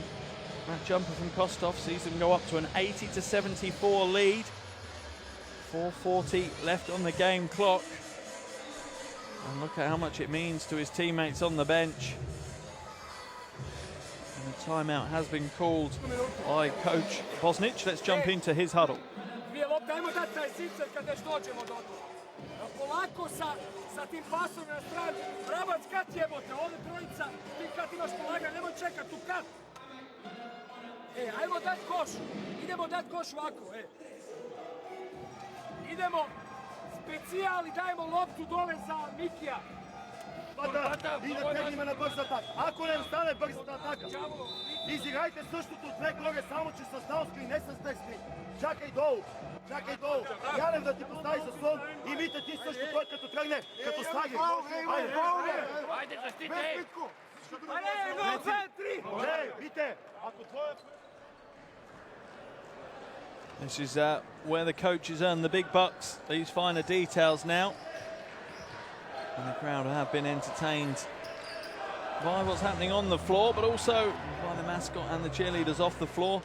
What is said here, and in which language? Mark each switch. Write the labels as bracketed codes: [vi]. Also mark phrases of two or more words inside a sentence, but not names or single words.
[en] That jumper from Kostov sees them go up to an 80-74 lead. 4:40 left on the game clock. And look at how much it means to his teammates on the bench. And the timeout has been called by Coach Bosnic. Let's jump into his huddle. [bs] Polako sa tim pasom na stranu. Vrabac kat jebote, ovdje trojica, ti kad imaš polaganje, nemoj čekat tu kat. Ajmo dat koš, idemo dat koš ovako, Idemo specijal i dajemo loptu dole za Mikija. [bg] напада и да тръгнем на бърза атака. Ако не стане бързата атака, изиграйте същото две горе, само че с даунскрин, не с бекскрин. Чакай долу. Янев да ти постави заслон и Мите ти също, той като тръгне, като слаги. Айде, защити! Айде, 1, 2, 3! Не, Мите, ако твоя... [en] This is where the coaches earn the big bucks, these finer details now. And the crowd have been entertained by what's happening on the floor, but also by the mascot and the cheerleaders off the floor.